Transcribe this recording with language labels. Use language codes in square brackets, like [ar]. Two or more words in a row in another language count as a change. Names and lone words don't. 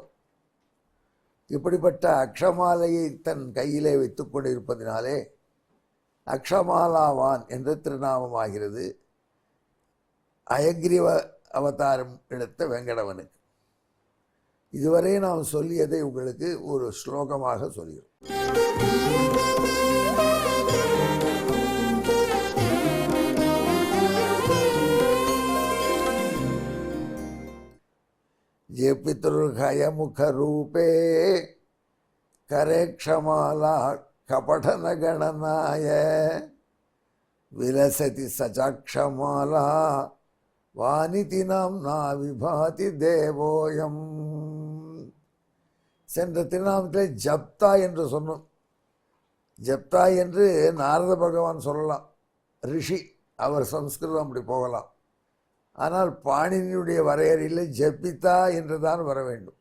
[ta] இப்படிப்பட்ட அக்ஷமாலையை தன் கையிலே வைத்து கொண்டிருப்பதினாலே அக்ஷமாலாவான் என்ற திருநாமமாகிறது அயக்ரீவ அவதாரம் எடுத்த வெங்கடவனுக்கு. இதுவரை நாம் சொல்லியதை உங்களுக்கு ஒரு ஸ்லோகமாக சொல்கிறோம். [sa] ये पितृहयमुखरूपे करे क्षमाला कपटनगणनाय विलसति सचाक्षमाला वानिति नाम्ना विभाति देवोऽयम्. [ta] சென்ற திருநாமத்தில் ஜப்தா என்று சொன்னோம். ஜப்தா என்று நாரத பகவான் சொல்லலாம், ரிஷி. அவர் சம்ஸ்கிருதம் அப்படி போகலாம். ஆனால் பாணினியுடைய வரையறையில் ஜப்பித்தா என்று தான் வர வேண்டும்.